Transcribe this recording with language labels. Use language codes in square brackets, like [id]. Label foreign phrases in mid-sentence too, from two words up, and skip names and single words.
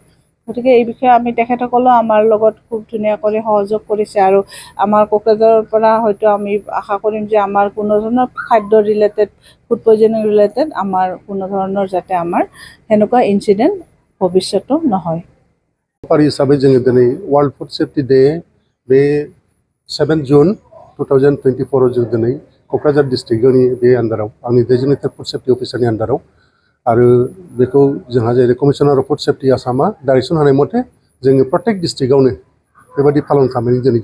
[as] গতিকে এই বিষয়ে আমি তেখেতসকলেও আমাৰ লগত খুব ধুনীয়া কৰি সহযোগ কৰিছে আৰু আমাৰ কোকৰাঝাৰৰ পৰা হয়তো আমি আশা কৰিম যে আমাৰ কোনো ধৰণৰ খাদ্য ৰিলেটেড [en] food poisoning related [as] আমাৰ কোনো ধৰণৰ যাতে আমাৰ সেনেকুৱা ইনচিডেণ্ট ভৱিষ্যতো নহয়। [brx] हिसाबै जोङो दिनै वर्ल्ड फुड सेफ्टी डे बे 7 जुन 2024 जों दिनै क'क्राझार डिस्ट्रिक्टनि बे आन्दाराव आंनि [en] designated food safety [brx] अफिसारनि आन्दाराव आरो बेखौ जोंहा जेरै [en] Commissioner of Food Safety [brx] आसामा डाइरेक्सन होनाय मथे जोङो प्रत्येक डिस्ट्रिक्टआवनो बेबायदि पालन खालामनानै दिनै